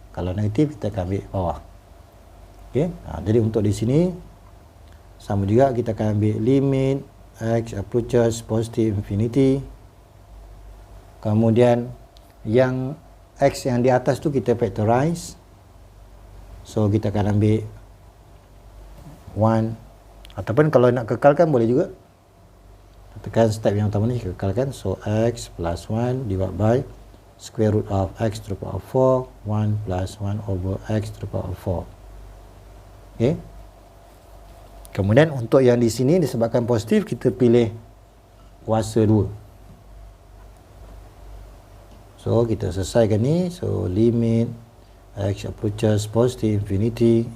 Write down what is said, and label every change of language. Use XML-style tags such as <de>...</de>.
<ms>Kalau negatif kita akan ambil bawah. Okey, jadi untuk di sini sama juga, kita akan ambil</ms> <en>limit x approaches positive infinity.</en> <ms>Kemudian yang x yang di atas tu kita factorize. So kita akan ambil 1, ataupun kalau nak kekalkan boleh juga. Tekan step yang utama ni, kekalkan.</ms> <en>So x plus 1 divided by square root of x to the power 4, 1 plus 1 over x to the power 4. Okey.</en> <ms>Kemudian untuk yang di sini disebabkan positif, kita pilih kuasa 2. So kita selesaikan ni.</ms> <en>So limit x approaches positive infinity.</en>